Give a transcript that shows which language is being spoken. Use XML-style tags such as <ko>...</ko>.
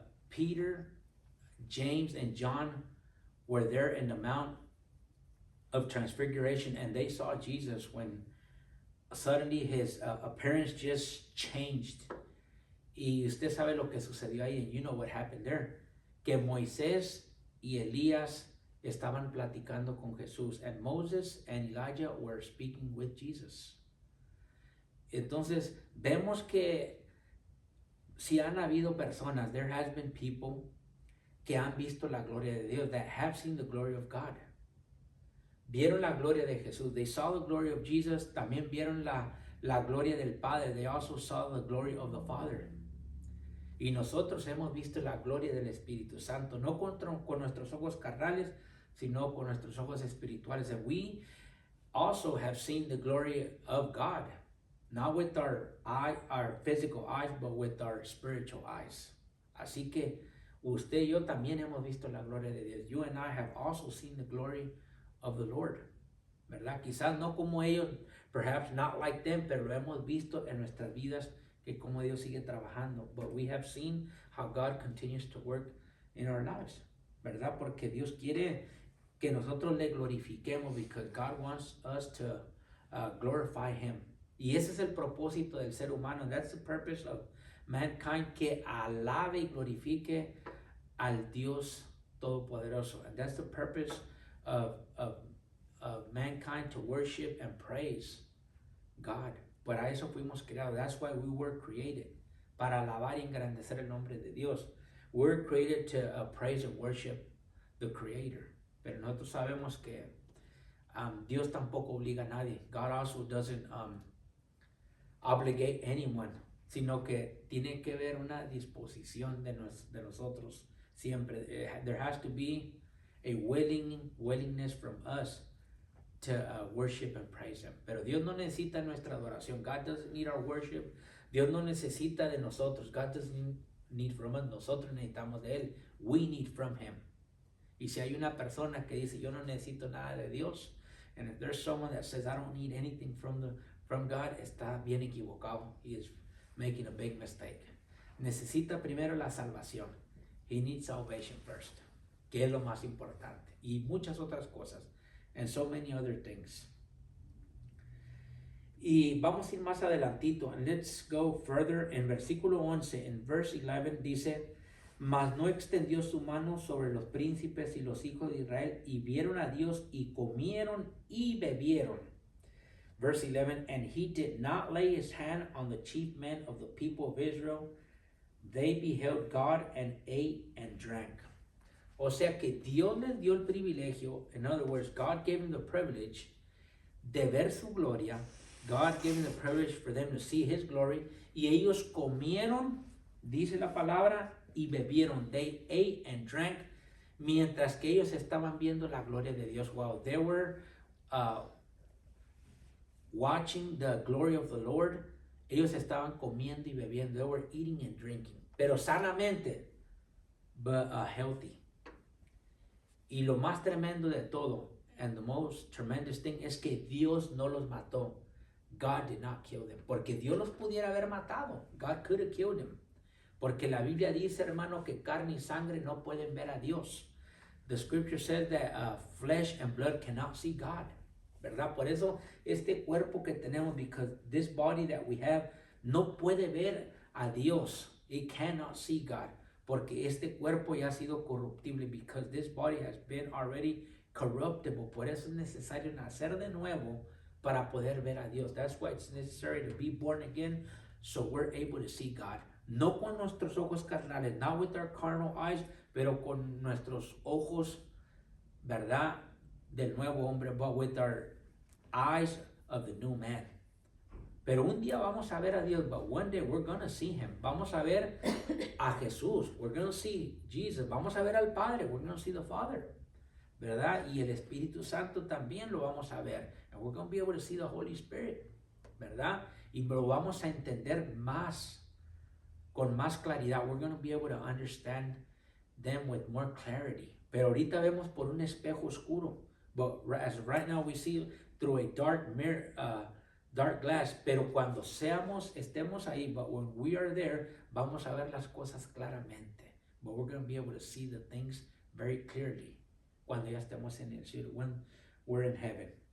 <en>Peter, James, and John were there in the Mount of Transfiguration, and they saw Jesus when suddenly his appearance just changed.</en> <es>Y usted sabe lo que sucedió ahí,</es> <en>and you know what happened there.</en> <es>Que Moisés y Elías estaban platicando con Jesús,</es> <en>and Moses and Elijah were speaking with Jesus.</en> <es>Entonces, vemos que si han habido personas,</es> <en>there has been people</en> <es>que han visto la gloria de Dios,</es> <en>that have seen the glory of God.</en> <es>Vieron la gloria de Jesús.</es> <en>They saw the glory of Jesus.</en> <es>También vieron la gloria del Padre.</es> <en>They also saw the glory of the Father.</en> <es>Y nosotros hemos visto la gloria del Espíritu Santo, no con nuestros ojos carnales, sino con nuestros ojos espirituales.</es> <en>And we also have seen the glory of God, not with our physical eyes, but with our spiritual eyes.</en> <es>Así que usted y yo también hemos visto la gloria de Dios.</es> <en>You and I have also seen the glory of the Lord, ¿verdad?</en> <es>Quizás no como ellos,</es> <en>perhaps not like them,</en> <es>pero lo hemos visto en nuestras vidas, que como Dios sigue trabajando.</es> <en>But we have seen how God continues to work in our lives,</en> <es>¿verdad? Porque Dios quiere que nosotros le glorifiquemos,</es> <en>because God wants us to glorify Him.</en> <es>Y ese es el propósito del ser humano.</es> <en>And that's the purpose of mankind,</en> <es>que alabe y glorifique al Dios Todopoderoso.</es> <en>And that's the purpose of mankind, to worship and praise God.</en> <es>Para eso fuimos creados.</es> <en>That's why we were created.</en> <es>Para alabar y engrandecer el nombre de Dios.</es> <en>We're created to praise and worship the Creator.</en> <es>Pero nosotros sabemos que Dios tampoco obliga a nadie.</es> <en>God also doesn't obligate anyone,</en> <es>sino que tiene que haber una disposición de nosotros siempre.</es> <en>There has to be a willingness from us to worship and praise Him.</en> <es>Pero Dios no necesita nuestra adoración.</es> <en>God doesn't need our worship.</en> <es>Dios no necesita de nosotros.</es> <en>God doesn't need from us.</en> <es>Nosotros necesitamos de Él.</es> <en>We need from Him.</en> <es>Y si hay una persona que dice, yo no necesito nada de Dios,</es> <en>and if there's someone that says, I don't need anything from God,</en> <es>está bien equivocado.</es> <en>He is making a big mistake.</en> <es>Necesita primero la salvación.</es> <en>He needs salvation first,</en> <es>que es lo más importante. Y muchas otras cosas.</es> <en>And so many other things.</en> <es>Y vamos a ir más adelantito.</es> <en>And let's go further.</en> <es>En versículo 11,</es> <en>en verse 11</en> <es>dice, mas no extendió su mano sobre los príncipes y los hijos de Israel, y vieron a Dios y comieron y bebieron.</es> <en>Verse 11, and he did not lay his hand on the chief men of the people of Israel. They beheld God and ate and drank.</en> <es>O sea que Dios les dio el privilegio,</es> <en>in other words, God gave them the privilege</en> <es>de ver su gloria.</es> <en>God gave them the privilege for them to see His glory.</en> <es>Y ellos comieron, dice la palabra, y bebieron.</es> <en>They ate and drank,</en> <es>mientras que ellos estaban viendo la gloria de Dios.</es> <en>While they were watching the glory of the Lord,</en> <es>ellos estaban comiendo y bebiendo.</es> <en>They were eating and drinking.</en> <es>Pero sanamente,</es> <en>but healthy.</en> <es>Y lo más tremendo de todo,</es> <en>and the most tremendous thing,</en> <es>es que Dios no los mató.</es> <en>God did not kill them.</en> <es>Porque Dios los pudiera haber matado.</es> <en>God could have killed them.</en> <es>Porque la Biblia dice, hermano, que carne y sangre no pueden ver a Dios.</es> <en>The scripture says that flesh and blood cannot see God.</en> <es>¿Verdad? Por eso este cuerpo que tenemos,</es> <en>because this body that we have,</en> <es>no puede ver a Dios.</es> <en>It cannot see God.</en> <es>Porque este cuerpo ya ha sido corruptible,</es> <en>because this body has been already corruptible.</en> <es>Por eso es necesario nacer de nuevo para poder ver a Dios.</es> <en>That's why it's necessary to be born again, so we're able to see God.</en> <es>No con nuestros ojos carnales,</es> <en>not with our carnal eyes,</en> <es>pero con nuestros ojos, ¿verdad?, del nuevo hombre,</es> <en>but with our eyes of the new man.</en> <es>Pero un día vamos a ver a Dios,</es> <en>but one day we're going to see Him.</en> <es>Vamos a ver a Jesús.</es> <en>We're going to see Jesus.</en> <es>Vamos a ver al Padre.</es> <en>We're going to see the Father.</en> <es>¿Verdad? Y el Espíritu Santo también lo vamos a ver.</es> <en>And we're going to be able to see the Holy Spirit.</en> <es>¿Verdad? Y lo vamos a entender más, con más claridad.</es> <en>We're going to be able to understand them with more clarity.</en> <es>Pero ahorita vemos por un espejo oscuro.</es> <en>But as right now we see through a dark mirror, dark glass,</en> <es>pero cuando estemos ahí,</es> <en>but when we are there,</en> <es>vamos a ver las cosas claramente.</es> <en>But we're going to be able to see the things very clearly</en> <es>cuando ya estemos en el cielo,</es> <en>when we're in heaven.</en>